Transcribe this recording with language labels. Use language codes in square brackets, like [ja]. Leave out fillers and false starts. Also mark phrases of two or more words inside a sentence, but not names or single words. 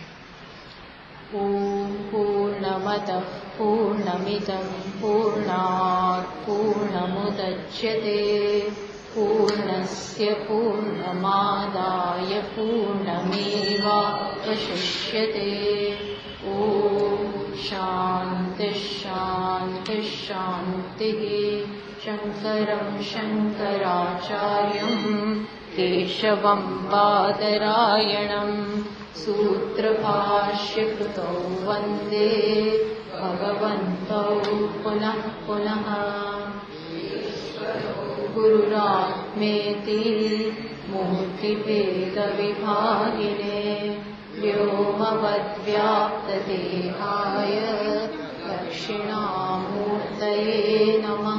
[sa] ઓમ પૂર્ણમદ પૂર્ણમિદં પૂર્ણાત પૂર્ણમુદચ્યતે પૂર્ણસ્ય પૂર્ણમાદાય પૂર્ણમેવાવશિષ્યતે. ઓમ શાંતિ શાંતિ શાંતિ. શંકરં શંકરાચાર્યં કેશવં બાદરાયણં सूत्रभाष्यकृतौ वन्दे भगवन्तौ पुनः पुनः. गुरुरात्मेति मूर्तिभेदविभागिने व्योमवद्व्याप्तदेहाय दक्षिणामूर्तये नमः.